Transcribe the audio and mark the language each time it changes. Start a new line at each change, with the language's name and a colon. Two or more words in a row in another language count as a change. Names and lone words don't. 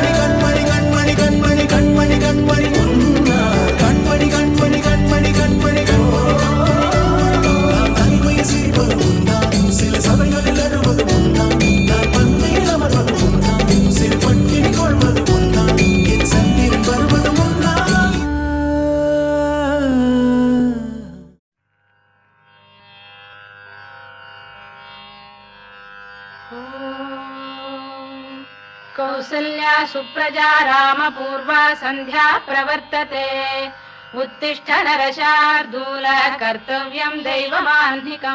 Tamil: கண்மணி கண்மணி கண்மணி கண்மணி கண்மணி உன்னால். கண்மணி கண்மணி கண்மணி கண்மணி கண்மணி நான் தனிமையில் சிரிப்பது உன்னால், சில சபைகளில் அழுவது உன்னால், நான் பந்தையில் அமர்வது உன்னால், சிறு பட்டினி கொள்வது உன்னால், என் சந்திரன் வருவது உன்னால்.
Sanskrit: कौसल्या सुप्रजा रामपूर्वा सन्ध्या प्रवर्तते। उत्तिष्ठ नरशार्दूल कर्तव्यं दैवमाह्निकम्।